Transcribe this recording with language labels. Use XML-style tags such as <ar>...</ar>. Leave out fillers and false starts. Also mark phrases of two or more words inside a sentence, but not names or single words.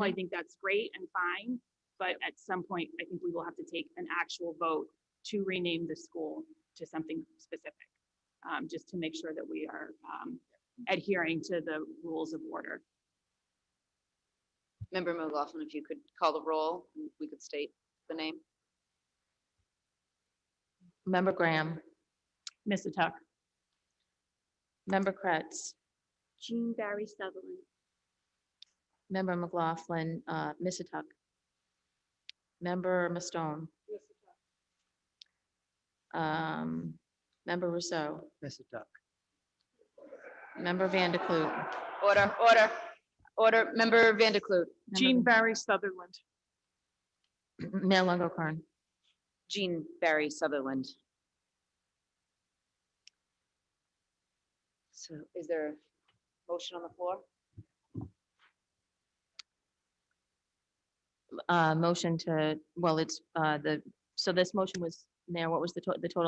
<en>I think that's great and fine. But at some point, I think we will have to take an actual vote to rename the school to something specific, just to make sure that we are adhering to the rules of order. Member McLaughlin, if you could call the roll, we could state the name. Member Graham. Missituck. Member Kretz. Jean Barry Sutherland. Member McLaughlin, Missituck. Member Mastone. Member Rousseau. Missituck. Member Van de Kloot. Order. Member Van de Kloot. Jean Barry Sutherland. Mayor Longo-Karn. Jean Barry Sutherland. So is there a motion on the floor? Motion to, well, it's so this motion was, Mayor, what was the total?</en>